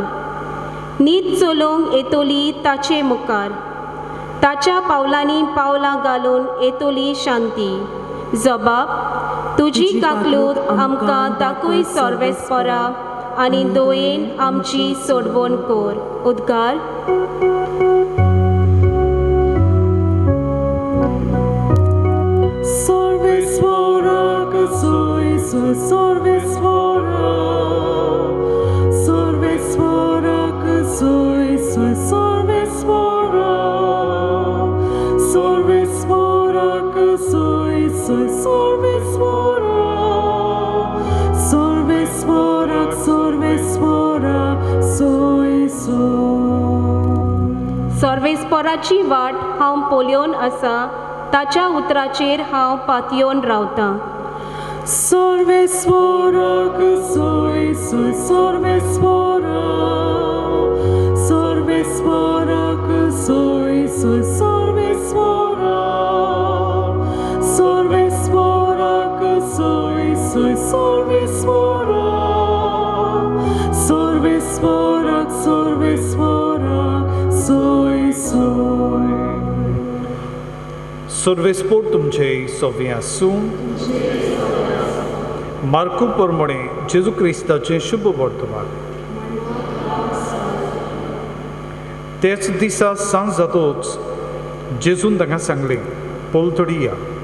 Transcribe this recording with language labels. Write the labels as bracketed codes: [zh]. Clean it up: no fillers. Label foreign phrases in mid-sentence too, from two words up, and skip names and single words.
[kok] नीत चलोवंक येतली ताचे मुखार. ताच्या पावलांनी पावलां घालून येतली शांती. जबाब तुजी काकलूत आमकां दाखोय सर्वेस्परा आनी दोयेन आमची सोडवण कर. उद्गार. Sorvesvara, soy sorvesvara. Sorvesvara, soy sorvesvara. Sorvesvara, soy sorvesvara. Sorvesvara, soy. सर्वेस्पराची वाट हांव पोलियोन आसा, ताच्या उतराचेर हांव पातयेवन रावतां. Sorvesvara, soy sorvesvara. Sorvesvara, soy sorvesvara. Sorvesvara, soy sorvesvara. Sorvesvara, soy. सर्वेस्पोर तुमचे सोवे आसूं. मार्कू प्रमाणे जेजू क्रिस्ताचें शुभ वर्तमान. तेच दिसा सांज जातूच जेजून तांकां सांगलें, पोलतडी या.